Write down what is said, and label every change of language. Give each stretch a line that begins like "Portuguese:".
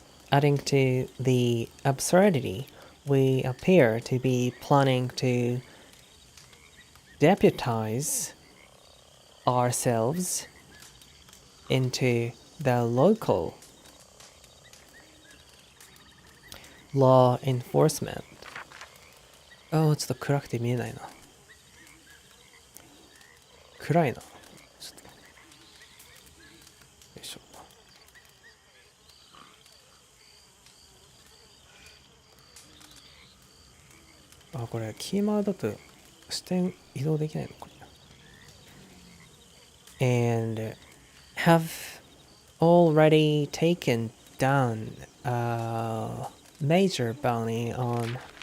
English: Adding to the absurdity, we appear to be planning to deputize ourselves into the local law enforcement.
Japanese: ああ、ちょっと暗くて見えないな。暗いな。ちょっと。よいしょ。あ、これ、キーマウだと視点移動できないのかな。
English: And have already taken down a major bounty on